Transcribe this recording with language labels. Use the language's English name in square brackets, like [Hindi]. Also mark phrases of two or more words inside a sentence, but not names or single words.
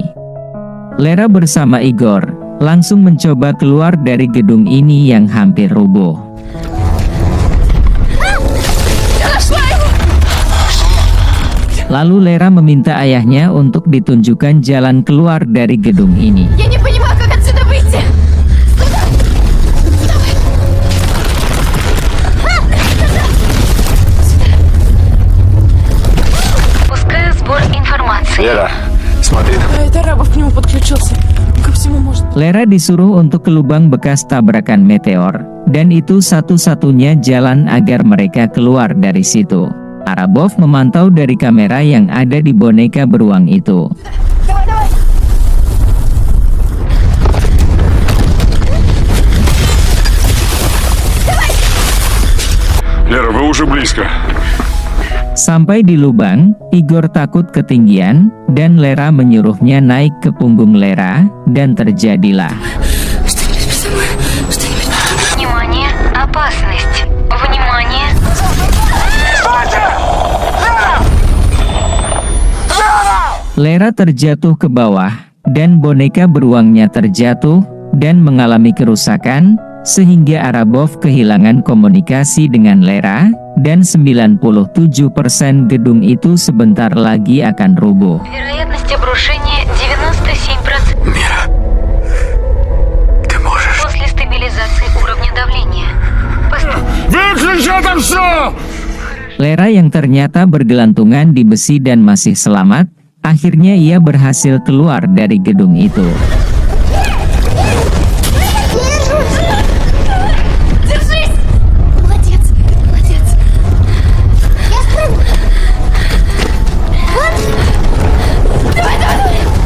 [Indonesian] Lera bersama Igor langsung mencoba keluar dari gedung ini yang hampir rubuh. Lalu Lera meminta ayahnya untuk ditunjukkan jalan keluar dari gedung ini. [Russian] Пускаю сбор информации. Лера, смотри. Это Арабов к нему подключился. Ко всему может. [Indonesian] Lera disuruh untuk ke lubang bekas tabrakan meteor, dan itu satu-satunya jalan agar mereka keluar dari situ. Arabov memantau dari kamera yang ada di boneka beruang itu. [Russian] Лера, вы уже близко. [Indonesian] Sampai di lubang, Igor takut ketinggian, dan Lera menyuruhnya naik ke punggung Lera, dan terjadilah. [Russian] Внимание, опасность. Внимание. [Indonesian] Lera terjatuh ke bawah, dan boneka beruangnya terjatuh, dan mengalami kerusakan, sehingga Arabov kehilangan komunikasi dengan Lera, dan 97% gedung itu sebentar lagi akan rubuh. [Russian] Вероятность обрушения 97%. Мира, ты можешь. После стабилизации уровня давления. Выключи это все! [Indonesian] Lera yang ternyata bergelantungan di besi dan masih selamat, akhirnya ia berhasil keluar dari gedung itu. [Russian] Держись! Молодец, молодец. Я спрыгну. Вот. Давай, давай, давай.